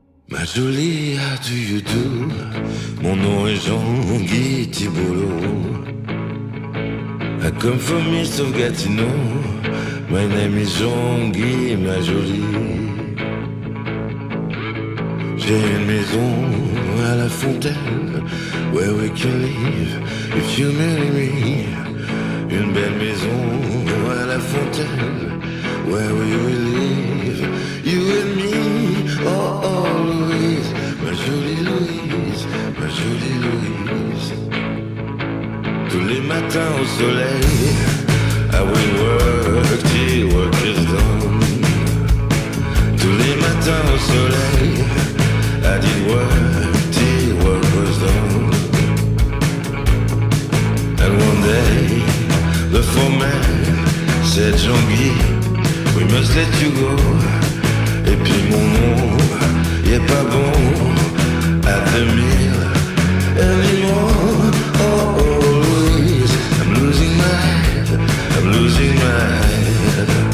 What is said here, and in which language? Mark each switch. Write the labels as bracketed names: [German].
[French] Ma jolie, [English] how do you do? [French] Mon nom est Jean-Guy Thibolo. [English] I come from east of Gatineau. My name is Jean-Guy, [French] ma jolie. J'ai une maison à la fontaine, [English] where we can live if you marry me. [French] Une belle maison à la fontaine, [English] where we will live, you and me. [French] Oh, oh, Louise, ma jolie Louise, ma jolie Louise. Tous les matins au soleil, [English] I will work till work is done. [French] Tous les matins au soleil, [English] I did work till work was done. And one day, the foreman said, Jean-Guy, we must let you go. [French] Et puis mon nom, y est pas bon [English] at the mill anymore. Oh, oh, Louise, I'm losing my head, I'm losing my head.